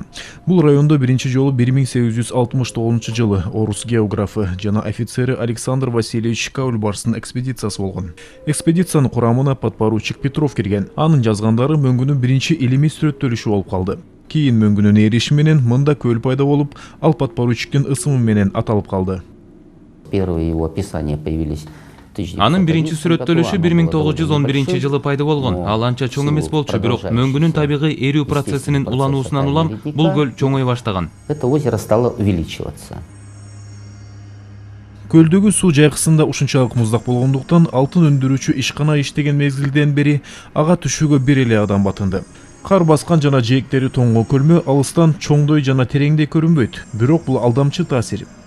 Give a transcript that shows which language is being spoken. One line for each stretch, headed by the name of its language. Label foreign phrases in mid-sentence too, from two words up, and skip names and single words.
Kyrgyz: Бул райондо биринчи жолу 1869-жылы орус географы жана офицери Александр Васильевич Каульбарстын экспедициясы болгон. Экспедициянын курамына подпоручик Петров кирген. Анын жазгандары мөңгүнүн биринчи илимий сүрөттөлүшү болуп калды. Кийин мөңгүнүн эриши менен мында көл пайда болуп, ал подпоручиктин ысымы менен аталып калды.
Russian: Первые его описания появились.
Kyrgyz: Анын биринчи сүрөттөлүшү 1911-жылы пайда болгон. Ал анча чоң эмес болчу, бирок мөңгүнүн табигый эрүү процессинин улануусунан улам бул көл чоңой баштаган.
Russian: Это озеро стало увеличиваться.
Kyrgyz: Көлдөгү суу жайкысында ушунчалык муздак болгондуктан алтын өндүрүүчү ишкана иштеген мезгилден бери ага түшүүгө бир эле адам батынды. Кар баскан жана жээктери тоңго көлмө алыстан чоңдой жана тереңдей көрүнбөйт, бирок бул алдамчы таасир.